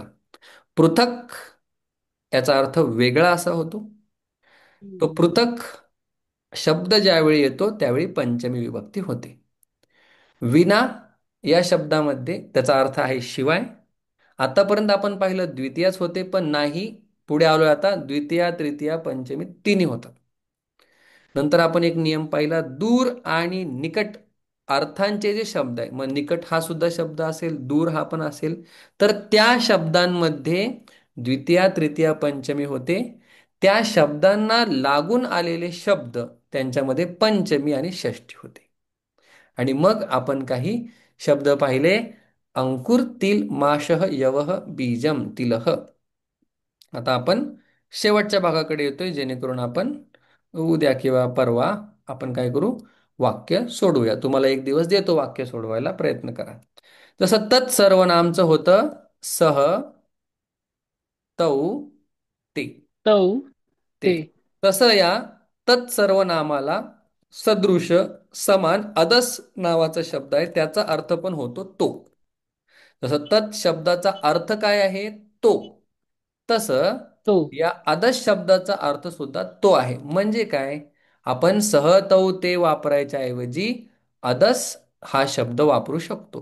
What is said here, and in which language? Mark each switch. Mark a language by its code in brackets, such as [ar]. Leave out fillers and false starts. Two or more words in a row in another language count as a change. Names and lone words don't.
[mr] पृथक याचा अर्थ वेगळा असा होतो. तो पृथक शब्द ज्यावेळी येतो त्यावेळी पंचमी विभक्ती होते. विना या शब्दामध्ये त्याचा अर्थ आहे शिवाय. आतापर्यंत आपण पाहिलं द्वितीयाच होते पण नाही. पुढे आलोय आता द्वितीया तृतीया पंचमी तिन्ही होतात. नंतर आपण एक नियम पाहिला दूर आणि निकट अर्थांचे जे शब्द आहे मग निकट हा सुद्धा शब्द असेल दूर हा पण असेल तर त्या शब्दांमध्ये द्वितीया तृतीया पंचमी होते. त्या शब्दांना लागून आलेले शब्द त्यांच्यामध्ये पंचमी आणि षष्ठी होते. आणि मग आपण काही शब्द पाहिले. [sa] अंकुर तिल माशः यवः बीजम तिलह. [mr] आता आपण शेवटच्या भागाकडे येतोय जेणेकरून आपण उद्या किंवा परवा आपण काय करू वाक्य सोडवूया. तुम्हाला एक दिवस देतो वाक्य सोडवायला प्रयत्न करा. जसं तत्सर्वनामचं होतं [sa] सह तौ ते. [mr] तौ ते ते. तसं या तत्सर्वनामाला सदृश समान अदस नावाचा शब्द आहे त्याचा अर्थ पण होतो तो. जसं तत् शब्दाचा अर्थ काय आहे तो. तसं तो. या आदर्श शब्दाचा अर्थ सुद्धा तो आहे. म्हणजे काय आपण सहतव ते वापरायच्या ऐवजी अदस हा शब्द वापरू शकतो.